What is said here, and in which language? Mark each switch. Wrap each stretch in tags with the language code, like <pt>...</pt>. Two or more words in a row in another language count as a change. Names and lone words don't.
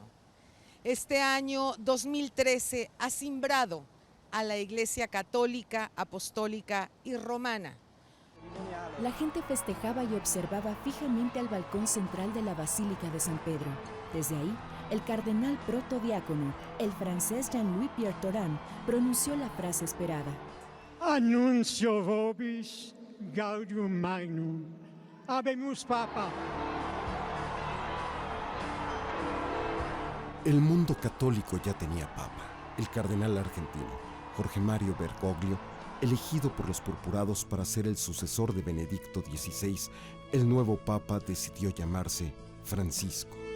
<es>Este año 2013 ha cimbrado a la Iglesia Católica, Apostólica y Romana. La gente festejaba y observaba fijamente al balcón central de la Basílica de San Pedro. Desde ahí, el cardenal protodiácono, el francés Jean-Louis Pierre Thoran, pronunció la frase esperada.</es> <la>Annuncio vobis gaudium magnum. Habemus Papa.</la> <es>El mundo católico ya tenía papa, el cardenal argentino, Jorge Mario Bergoglio, elegido por los purpurados para ser el sucesor de Benedicto XVI. El nuevo papa decidió llamarse Francisco.</es>